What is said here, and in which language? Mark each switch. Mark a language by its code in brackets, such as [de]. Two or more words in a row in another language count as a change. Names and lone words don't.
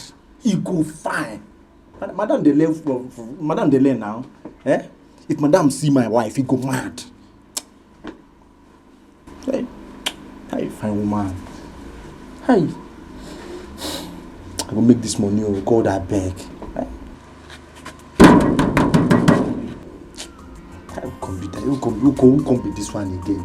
[pcm] He go fine. Madam they learn now. If Madam see my wife, he go mad. Hey, fine woman. Hey, I go make this money. Oh God, I beg. I will come be that. You come be this one again.